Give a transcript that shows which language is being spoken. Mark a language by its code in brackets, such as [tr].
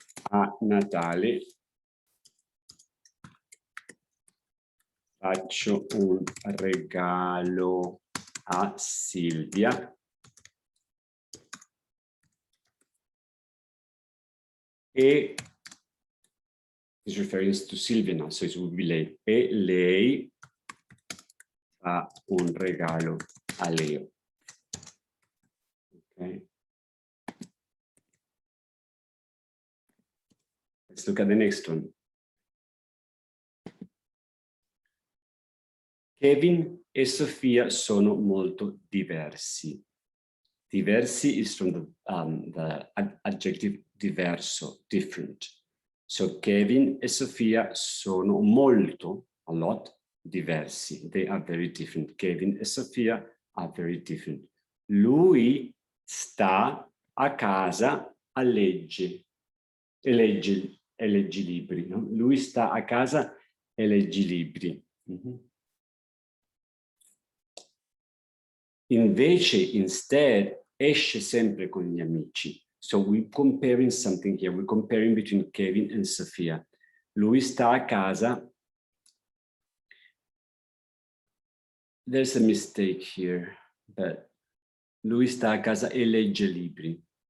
[it] A Natale faccio un regalo a [en] Silvia e is referring to Silvia now, so it will be lei. [it] E lei fa un regalo a Leo. [en] Okay. Let's look at the next one. [it] Kevin e Sofia sono molto diversi. [en] Diversi is from the adjective diverso, different. [it] So Kevin e Sofia sono molto, [en] a lot, [it] diversi. [en] They are very different. Kevin e Sofia are very different. [it] Lui sta a casa a legge libri. No? Lui sta a casa e legge libri. Invece, instead, esce sempre con gli amici. [en] So we're comparing something here. We're comparing between Kevin and Sofia. [it] Lui sta a casa. [en] There's a mistake here, but [it] lui sta a casa e legge libri.